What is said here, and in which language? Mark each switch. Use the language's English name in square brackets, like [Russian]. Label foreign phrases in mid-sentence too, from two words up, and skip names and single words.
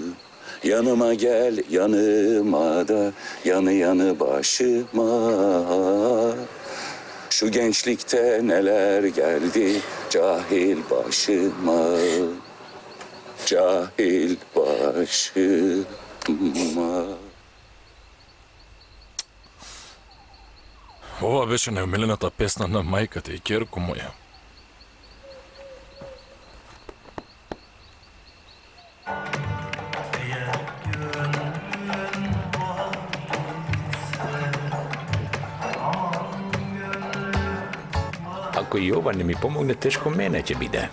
[Turkish] Yanıma gel, yanıma da, yanı yanı başıma. Şu gençlikte neler geldi cahil başıma. Cahil başıma. [Macedonian] Ова беше најомилената песна на мајката и ќерко моја. Ако и ова не ми помогне, тешко мене ќе биде.